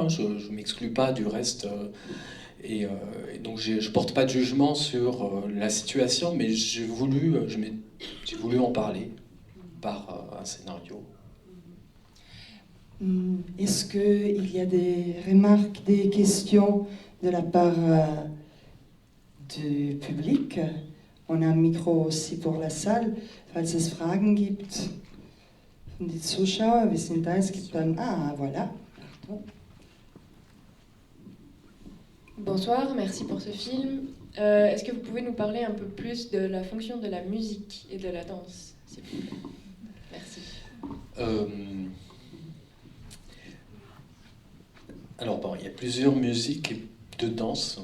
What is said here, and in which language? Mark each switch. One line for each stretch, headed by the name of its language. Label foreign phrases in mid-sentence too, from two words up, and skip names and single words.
French: Hein, je ne m'exclus pas du reste. Et donc, je ne porte pas de jugement sur la situation, mais j'ai voulu en parler par un scénario. Est-ce qu'il y a des remarques, des questions de la part du public? On a un micro aussi pour la salle.
German: Falls es Fragen gibt von den Zuschauern, wir sind da, es gibt dann...
French: Ah, voilà. Pardon. Bonsoir, merci pour ce film. Est-ce que vous pouvez nous parler un peu plus de la fonction de la musique et de la danse, s'il vous plaît? Merci. Alors, bon, il y a plusieurs musiques de danse.